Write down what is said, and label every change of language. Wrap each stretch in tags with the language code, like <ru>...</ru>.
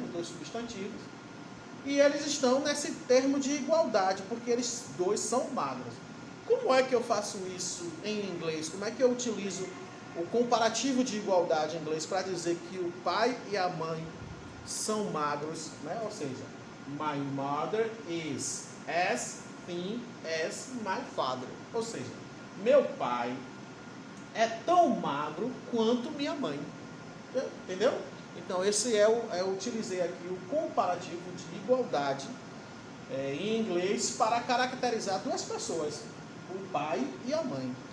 <pt>Os 2 substantivos, e eles estão nesse termo de igualdade, porque eles 2 são magros. Como é que eu faço isso em inglês? Como é que eu utilizo o comparativo de igualdade em inglês para dizer que o pai e a mãe são magros, né? Ou seja,</pt> <en>my mother is as thin as my father.</en> <pt>Ou seja, meu pai é tão magro quanto minha mãe. Entendeu? Então esse eu utilizei aqui o comparativo de igualdade em inglês para caracterizar 2 pessoas, o pai e a mãe.</pt>